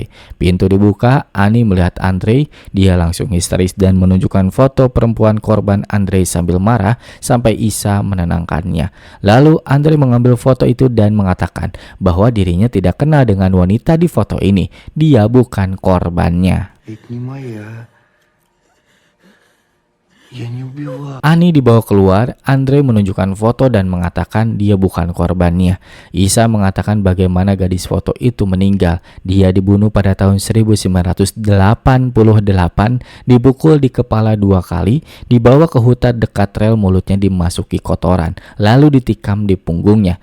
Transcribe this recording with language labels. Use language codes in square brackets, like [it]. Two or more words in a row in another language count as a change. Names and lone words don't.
[id] Pintu dibuka, Ani melihat Andrei, dia langsung histeris dan menunjukkan foto perempuan korban Andrei sambil marah sampai Isa menenangkannya. Lalu Andrei mengambil foto itu dan mengatakan bahwa dirinya tidak kenal dengan wanita di foto ini, dia bukan korbannya. [ru] Это не моя. Я не убивал. [id] Ani dibawa keluar, Andrei menunjukkan foto dan mengatakan dia bukan korbannya. Isa mengatakan bagaimana gadis foto itu meninggal. Dia dibunuh pada tahun 1988, dipukul di kepala 2 kali, dibawa ke hutan dekat rel, mulutnya dimasuki kotoran, lalu ditikam di punggungnya.